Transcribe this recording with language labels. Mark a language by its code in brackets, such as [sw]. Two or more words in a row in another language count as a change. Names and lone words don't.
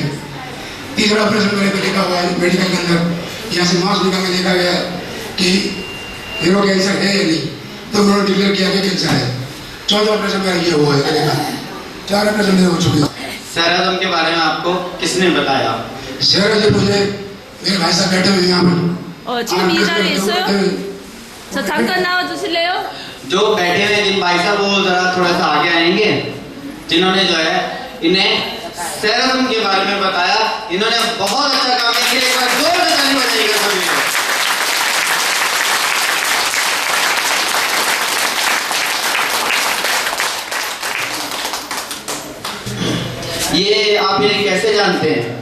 [hi] तीसरा ऑपरेशन मेरे बेटे का हुआ मेडिकल के अंदर, यहाँ से मांस निकाल के देखा गया कि मेरे को कैंसर है या नहीं, तो उन्होंने डिक्लेयर किया कि कैंसर है। चौथा ऑपरेशन मेरा ये हुआ है गले का, 4 ऑपरेशन मेरे हो चुके हैं। सेरादम के बारे में आपको किसने बताया? शहर से मुझे मेरे भाई साहब बैठे हुए हैं यहाँ पर। [ko] 지금 이 자리에 있어요? 저 잠깐 나와 주실래요? [hi] जो बैठे हुए जिन भाई साहब वो जरा थोड़ा सा आगे आएंगे, जिन्होंने जो है इन्हें सेरादम के बारे में बताया। इन्होंने बहुत अच्छा काम किया, एक बार जोर से ताली बजाइएगा सभी लोग। ये आप इन्हें कैसे जानते हैं?